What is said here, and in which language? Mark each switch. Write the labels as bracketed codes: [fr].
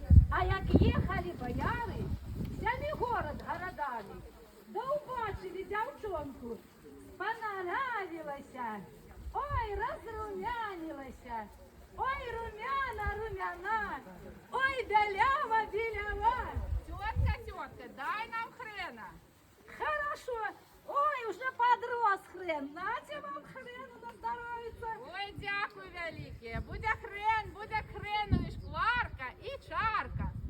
[uk] А як їхали бояри, взяли город городами, да убачили дівчонку, понравилася, ой, розрумянилася, ой, румяна, румяна, ой, білява, білява. [ru] Тетка, дай нам хрена. Хорошо, ой, уже подрос хрен, нате вам хрену [uk] на здоров'я. Ой, дякую велике. Буде хрену і шкварка, і чарка.